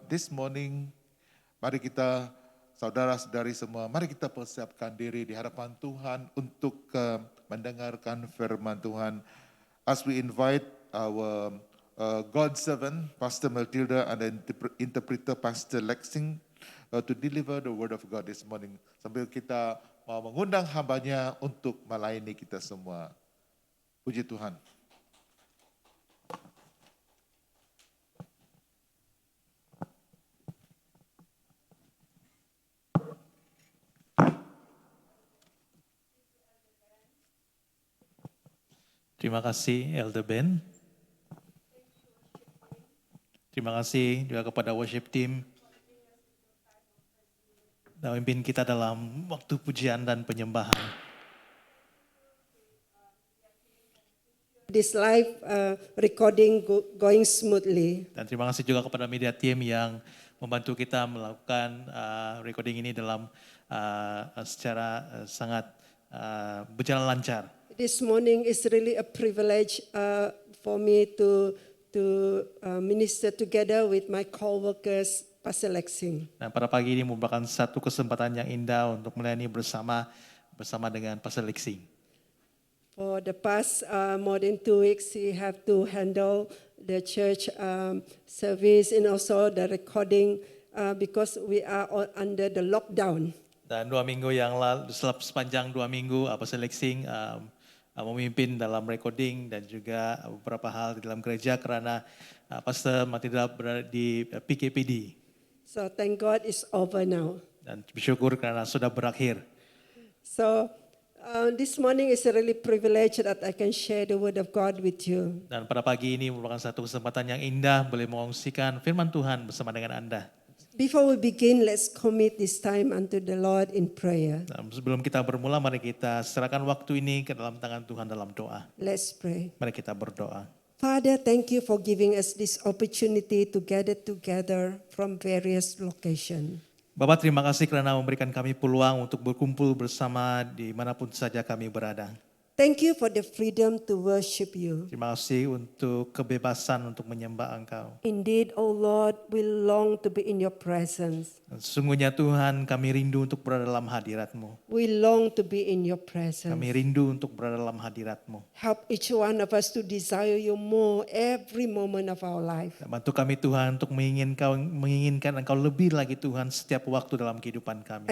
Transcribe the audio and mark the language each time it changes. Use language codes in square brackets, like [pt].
[en] This morning, [id] mari kita, saudara-saudari semua, mari kita persiapkan diri di hadapan Tuhan untuk mendengarkan firman Tuhan. [en] As we invite our God servant, Pastor Matilda, and the interpreter, Pastor Lexing, to deliver the word of God this morning. [id] Sambil kita mau mengundang hambanya untuk melayani kita semua. Puji Tuhan. Terima kasih Elder Ben. Terima kasih juga kepada worship team dan memimpin kita dalam waktu pujian dan penyembahan. [en] This live recording going smoothly. [id] Dan terima kasih juga kepada media team yang membantu kita melakukan recording ini dalam secara sangat berjalan lancar. [en] This morning is really a privilege for me to minister together with my co-workers, Pastor Lexing. [id] Nah, pada pagi ini merupakan satu kesempatan yang indah untuk melayani bersama bersama dengan Pastor Lexing. [en] For the past more than 2 weeks, he have to handle the church service and also the recording because we are all under the lockdown. [id] Dan 2 minggu yang lalu, sepanjang 2 minggu, Pastor Lexing memimpin dalam recording dan juga beberapa hal di dalam gereja karena Pastor tidak berada di PKPD. [en] So thank God it's over now. [id] Dan bersyukur karena sudah berakhir. [en] So this morning is a really privilege that I can share the word of God with you. [id] Dan pada pagi ini merupakan satu kesempatan yang indah boleh mengongsikan firman Tuhan bersama dengan Anda. [en] Before we begin, let's commit this time unto the Lord in prayer. [id] Dan sebelum kita bermula, mari kita serahkan waktu ini ke dalam tangan Tuhan dalam doa. [en] Let's pray. [id] Mari kita berdoa. [en] Father, thank you for giving us this opportunity to gather together from various locations. [id] Bapak, terima kasih karena memberikan kami peluang untuk berkumpul bersama dimanapun saja kami berada. [en] Thank you for the freedom to worship you. [id] Terima kasih untuk kebebasan untuk menyembah Engkau. [en] Indeed, O Lord, we long to be in your presence. [id] Dan sesungguhnya Tuhan, kami rindu untuk berada dalam hadirat-Mu. [en] We long to be in your presence. [id] Kami rindu untuk berada dalam hadirat-Mu. [en] Help each one of us to desire you more every moment of our life. [id] Dan bantu kami Tuhan untuk menginginkan Engkau lebih lagi Tuhan setiap waktu dalam kehidupan kami.